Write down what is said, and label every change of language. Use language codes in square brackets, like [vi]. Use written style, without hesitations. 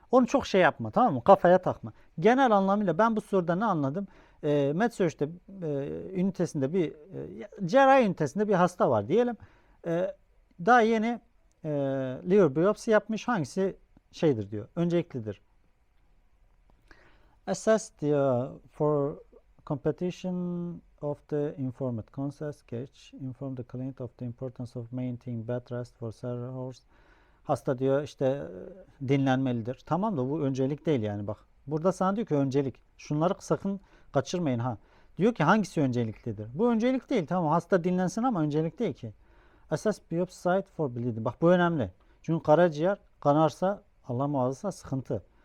[tr] Onu çok şey yapma, tamam mı? Kafaya takma. Genel anlamıyla ben bu soruda ne anladım? MedSearch'te ünitesinde bir cerrahi ünitesinde bir hasta var diyelim. Daha yeni liver biyopsi yapmış. Hangisi şeydir diyor. Önceliklidir. [en] Assess the for competition of the informed consent gauge. Inform the client of the importance of maintaining bed rest for several hours. [tr] Hasta diyor işte dinlenmelidir. Tamam da bu öncelik değil yani bak. Burada sana diyor ki öncelik. Şunları sakın kaçırmayın ha. Diyor ki hangisi önceliklidir? Bu öncelik değil. Tamam, hasta dinlensin ama öncelik değil ki. [en] Assess biopsy site for bleeding. [tr] Bak bu önemli. Çünkü karaciğer kanarsa Allah muhafaza sıkıntı.